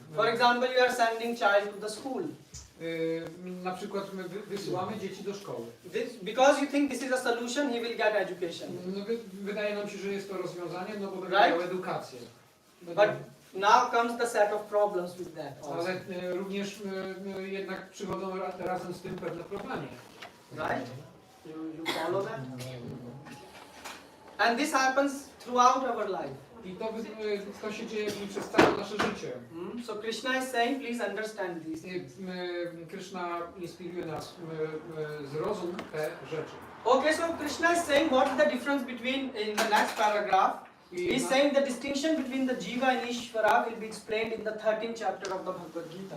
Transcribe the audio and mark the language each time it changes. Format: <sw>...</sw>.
<en>For example, you are sending child to the school.</en> <pl>Na przykład my wysyłamy dzieci do szkoły.</pl> <en>Because you think this is a solution, he will get education.</en> <pl>No, wydaje nam się, że jest to rozwiązanie, no bo będzie</pl> <en>Right?</en> <pl>miał edukację.</pl> <en>But now comes the set of problems with that also.</en> <pl>Ale również jednak przychodzą razem z tym pewne problemy.</pl> <en>Right? You follow that? And this happens throughout our life.</en> <pl>I to się dzieje przez całe nasze życie.</pl> <en>So Krishna is saying, please understand this.</en> <pl>Krishna inspiruje nas, zrozum te rzeczy.</pl> <en>Okay, so Krishna is saying what is the difference between, in the next paragraph, he's saying the distinction between the Jiva and Ishvara will be explained in the 13th chapter of the Bhagavad Gita.</en>